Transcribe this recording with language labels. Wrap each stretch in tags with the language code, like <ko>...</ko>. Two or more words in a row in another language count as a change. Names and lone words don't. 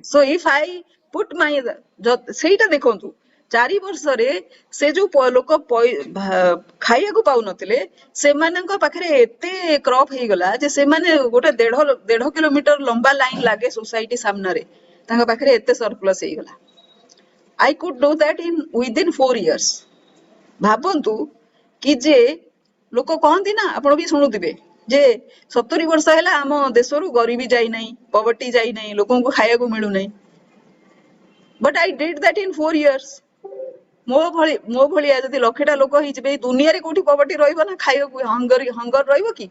<en>So if I put my,</en> <or>ସେଇଟା ଦେଖନ୍ତୁ 4 ବର୍ଷରେ ସେ ଯୋଉ ଲୋକ ଖାଇବାକୁ ପାଉନଥିଲେ, ସେମାନଙ୍କ ପାଖରେ ଏତେ କ୍ରପ ହେଇଗଲା ଯେ ସେମାନେ ଗୋଟେ 1.5 କିଲୋମିଟର ଲମ୍ବା ଲାଇନ ଲାଗେ ସୋସାଇଟି ସାମ୍ନାରେ, ତାଙ୍କ ପାଖରେ ଏତେ ସରପ୍ଲସ ହେଇଗଲା।</or> <en>I could do that within 4 years.</en> <or>ଭାବନ୍ତୁ କି ଯେ ଲୋକ କହନ୍ତି ନା, ଆପଣ ବି ଶୁଣୁଥିବେ ଯେ 70 ବର୍ଷ ହେଲା ଆମ ଦେଶରୁ ଗରିବୀ ଯାଇନାହିଁ, ପଭର୍ଟି ଯାଇନାହିଁ, ଲୋକଙ୍କୁ ଖାଇବାକୁ ମିଳୁନାହିଁ।</or> <en>But I did that in 4 years.</en> <or>ମୋ ଭଳିଆ ଯଦି 1,00,000ଟା ଲୋକ ହେଇଯିବେ, ଏଇ ଦୁନିଆରେ କୋଉଠି ପଭର୍ଟି ରହିବ ନା, ଖାଇବାକୁ ହଙ୍ଗର ରହିବ କି?</or>